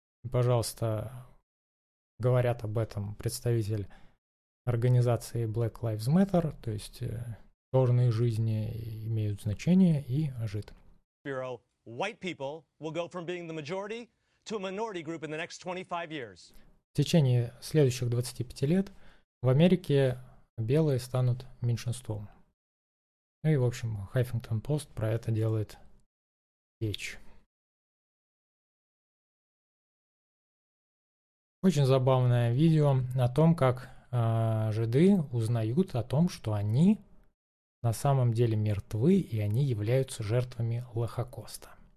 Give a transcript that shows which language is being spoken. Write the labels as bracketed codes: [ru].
[ru] Пожалуйста, говорят об этом представитель организации Black Lives Matter, то есть черные жизни имеют значение и ожид. [en] White people will go from being the majority to a minority group in the next 25 years. [ru] В течение следующих 25 лет в Америке белые станут меньшинством. Ну и, в общем, Huffington Post про это делает речь. Очень забавное видео о том, как жиды узнают о том, что они на самом деле мертвы, и они являются жертвами Холокоста.